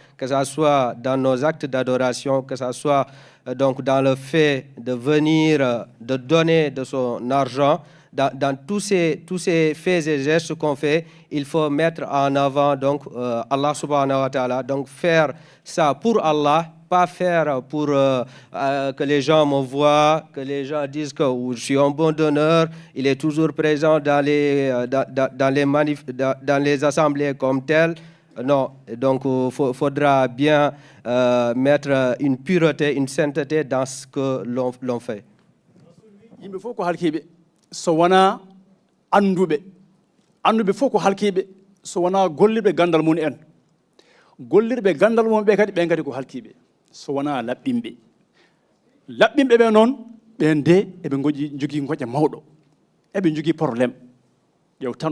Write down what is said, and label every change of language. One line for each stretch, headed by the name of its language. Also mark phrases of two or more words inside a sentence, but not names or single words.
French: faire, que ce soit dans nos actes d'adoration, que ce soit donc dans le fait de venir, de donner de son argent, dans tous ces faits et gestes qu'on fait, il faut mettre en avant donc Allah
Arabic: سبحانه وتعالى,
French: donc faire ça pour Allah, pas faire pour que les gens me voient, que les gens disent que je suis un bon donneur, il est toujours présent dans les assemblées comme tel. Non, donc il faudra bien mettre une pureté, une sainteté dans ce que l'on fait. Il faut que
Fula: so wana andube fof ko halkiɓe so wana gollirɓe gandal mun en gollirɓe gandal mun ɓe kadi ɓe kadi ko halkiɓe so wana laɓɓinɓe ɓe noon ɓen de eɓe jogui goƴa mawɗo eɓe jogui probléme ƴew tan